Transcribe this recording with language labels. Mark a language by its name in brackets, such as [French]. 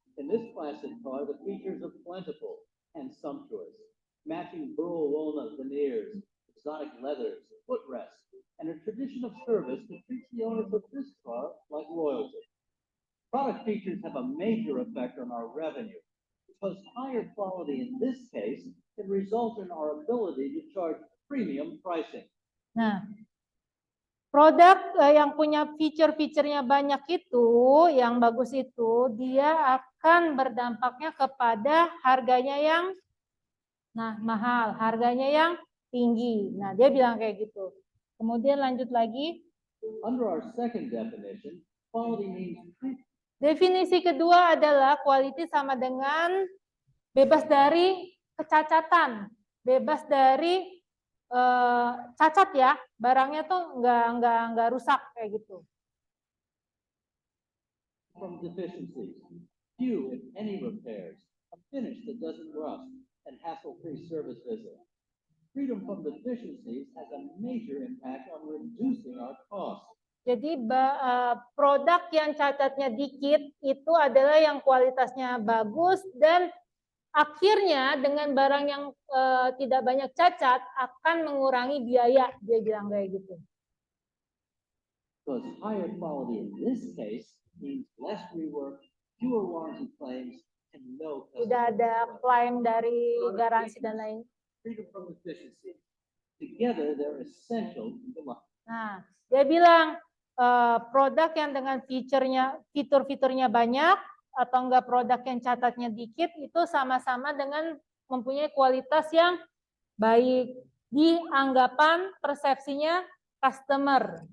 [English] In this classic car, the features are plentiful and sumptuous, matching burl walnut veneers, exotic leathers, footrests, and a tradition of service that treats the owners of this car like royalty. Product features have a major effect on our revenue because higher quality in this case can result in our ability to charge premium pricing. [Indonesian] nah, produk yang punya fitur-fiturnya banyak itu, yang bagus itu, dia akan berdampaknya kepada harganya yang mahal, harganya yang tinggi. Nah, dia bilang kayak gitu. Kemudian lanjut lagi. [English] Under our second definition, quality means [Indonesian] definisi kedua adalah quality sama dengan bebas dari kecacatan, bebas dari cacat ya, barangnya tuh nggak rusak kayak gitu. [English] From deficiencies, few if any repairs, a finish that doesn't rust, and hassle-free service visit. Freedom from deficiencies has a major impact on reducing our costs. [Indonesian] Jadi produk yang cacatnya dikit itu adalah yang kualitasnya bagus dan akhirnya dengan barang yang tidak banyak cacat akan mengurangi biaya, dia bilang kayak gitu. [English] Because higher quality in this case means less rework, fewer warranty claims, and no [Indonesian] tidak ada klaim dari garansi dan lain. [English] Freedom from deficiencies. Together they're essential to life. [Indonesian] Nah, dia bilang produk yang dengan fitur-fiturnya banyak atau enggak produk yang catatnya dikit itu sama-sama dengan mempunyai kualitas yang baik di anggapan persepsinya customer.